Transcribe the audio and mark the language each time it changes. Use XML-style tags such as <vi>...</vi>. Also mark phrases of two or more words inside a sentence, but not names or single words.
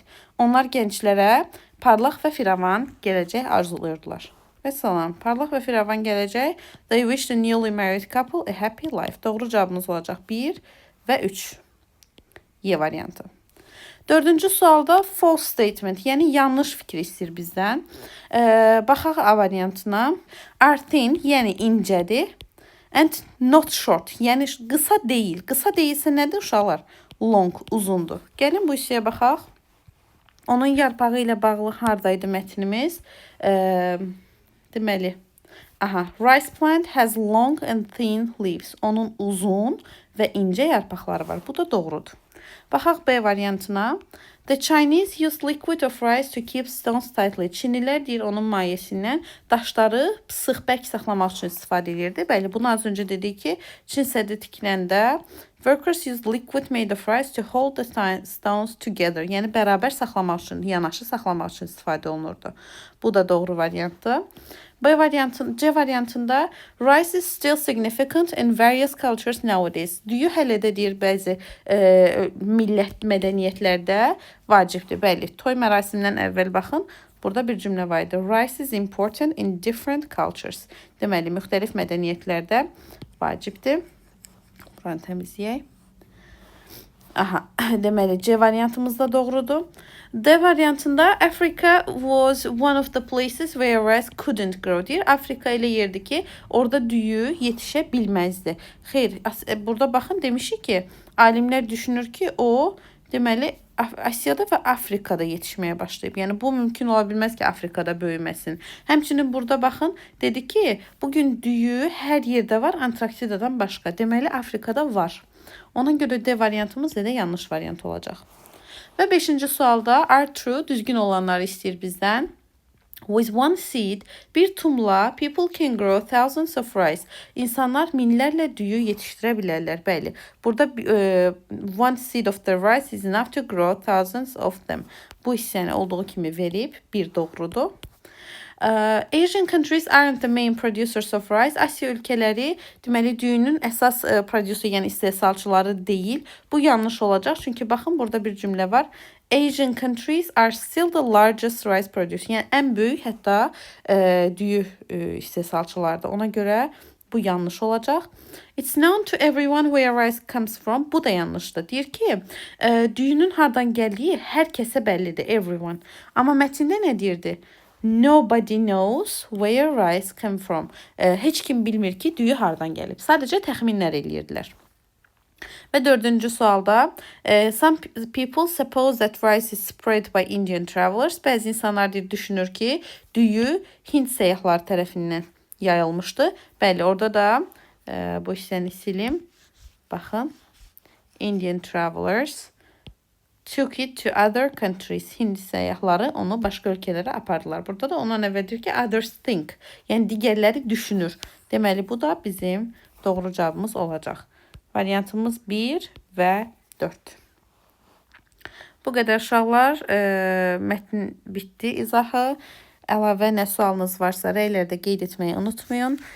<az>Onlar gənclərə parlaq və firavan gələcək arzulayırdılar. Və salam, parlaq və firavan gələcək.</az> <en>They wish the newly married couple a happy life.</en> <az>Doğru cavabımız olacaq 1 və 3. Y variantı. Dördüncü sualda</az> <en>false statement,</en> <az>yəni yanlış fikir istəyir bizdən. Baxaq A variantına.</az> <en>Are thin,</en> <az>yəni incədir.</az> <en>And not short,</en> <az>yəni qısa deyil. Qısa deyilsə nədir uşaqlar? Long, uzundur. Gəlin bu hissəyə baxaq. Onun yarpağı ilə bağlı hardaydı mətnimiz? Deməli,</az> <en>rice plant has long and thin leaves.</en> <az>Onun uzun və incə yarpaqları var. Bu da doğrudur. Baxaq B variantına.</az> <en>The Chinese use liquid of rice to keep stones tightly.</en> <az>Çinlilər deyir onun mayəsindən daşları sıx bərk saxlamaq üçün istifadə edirdi. Bəli, bunu az öncə dedik ki, Çin səddi tikiləndə</az> <en>workers use liquid made of rice to hold the stones together.</en> <az>Yəni bərabər saxlamaq üçün, yanaşı saxlamaq üçün istifadə olunurdu. Bu da doğru variantdır. C variantında</az> <en>rice is still significant in various cultures nowadays.</en> <az>Düyü hələ də deyir bəzi millət mədəniyyətlərdə vacibdir. Bəli, toy mərasimindən əvvəl baxın. Burada bir cümlə var idi.</az> <en>Rice is important in different cultures.</en> <az>Deməli, müxtəlif mədəniyyətlərdə vacibdir. Buranı təmizləyək. Deməli, C variantımız da doğrudur. D variantında</az> <en>Africa was one of the places where rice couldn't grow deyir.</en> <az>Afrika elə yerdir ki, orada düyü yetişə bilməzdi. Xeyr, burada baxın demişik ki, alimlər düşünür ki, o deməli Asiyada və Afrikada yetişməyə başlayıb. Yəni bu mümkün ola bilməz ki, Afrikada böyüməsin. Həmçinin burada baxın, dedi ki, bugün düyü hər yerdə var, Antarktidadan başqa. Deməli Afrikada var. Ona görə D variantımız da yanlış variant olacaq. Və 5-ci sualda</az> <en>are true,</en> <az>düzgün olanları istəyir bizdən.</az> <en>With one seed,</en> <az>bir tumla</az> <en>people can grow thousands of rice.</en> <az>İnsanlar minlərlə düyü yetişdirə bilərlər. Bəli, burada</az> <en>one seed of the rice is enough to grow thousands of them.</en> <az>Bu hissəni olduğu kimi verib, bir doğrudur.</az> <en>Asian countries aren't the main producers of rice.</en> <az>Asiya ölkələri deməli düyünün əsas prodüser, yəni istehsalçıları deyil. Bu yanlış olacaq. Çünki baxın burada bir cümlə var.</az> <en>Asian countries are still the largest rice producer.</en> <az>Yəni ən böyük hətta düyü istehsalçılardır. Ona görə bu yanlış olacaq.</az> <en>It's known to everyone where rice comes from.</en> <az>Bu da yanlışdır. Deyir ki, düyünün hardan gəldiyi hər kəsə bəllidir. Everyone. Amma mətndə nə deyirdi?</az> <en>Nobody knows where rice come from.</en> <az>Heç kim bilmir ki, düyü hardan gəlib. Sadəcə təxminlər eləyirdilər. Və 4-cü sualda</az> <en>some people suppose that rice is spread by Indian travelers.</en> <az>Bəzi insanlar düşünür ki, düyü Hind səyyahlar tərəfindən yayılmışdı. Bəli, orada da bu hissəni silim. Baxın.</az> <en>Indian travelers took it to other countries.</en> <az>Hind səyyahları onu başqa ölkələrə apardılar. Burada da ona nə verir ki,</az> <en>others think.</en> <az>Yəni digərləri düşünür. Deməli, bu da bizim doğru cavabımız olacaq. Variantımız 1 və 4. Bu qədər uşaqlar. Mətn bitdi. İzahı. Əlavə nə sualınız varsa rəylərdə qeyd etməyi unutmayın.</az>